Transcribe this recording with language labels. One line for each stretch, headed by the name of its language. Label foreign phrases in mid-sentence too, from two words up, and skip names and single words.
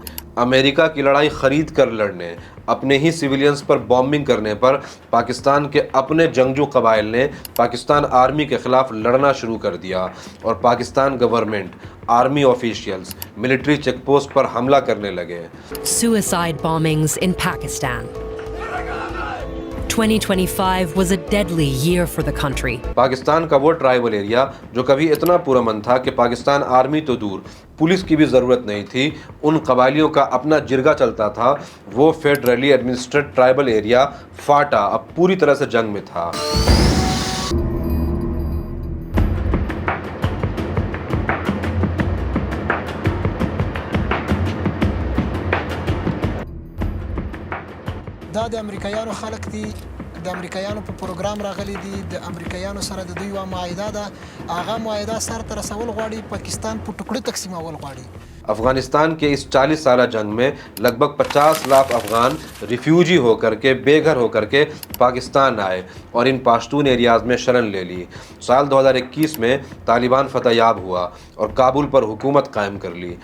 Hindi: अमेरिका की लड़ाई ख़रीद कर लड़ने, अपने ही सिविलियंस पर बॉम्बिंग करने पर पाकिस्तान के अपने जंगजू कबाइल ने पाकिस्तान आर्मी के ख़िलाफ़ लड़ना शुरू कर दिया और पाकिस्तान गवर्नमेंट,
English: army officials military checkpost
Hindi: पर हमला करने लगे।
English: Suicide bombings in Pakistan. 2025 was a deadly year for the country.
Hindi: पाकिस्तान का वो
English: tribal area
Hindi: जो कभी इतना पुरअमन था कि पाकिस्तान आर्मी तो दूर, पुलिस की भी ज़रूरत नहीं थी, उन कबाइलियों का अपना जिरगा चलता था, वो फेडरली एडमिनिस्ट्रेटेड ट्राइबल एरिया फाटा अब पूरी तरह से जंग में था।
Pashto: دا د امریکایانو خلک دي، د امریکایانو په پروګرام راغلي دي، د امریکایانو سره د دوی یوه معاهده ده، هغه معاهده سرته رسول غواړي، پاکستان په ټوکړو تقسیمول غواړي।
Hindi: अफ़गानिस्तान के इस 40 साला जंग में लगभग 50 लाख अफ़गान रिफ्यूजी होकर के, बेघर होकर के पाकिस्तान आए और इन पाश्तून एरियाज़ में शरण ले ली। साल 2021 में तालिबान फतहयाब हुआ और काबुल पर हुकूमत कायम कर ली।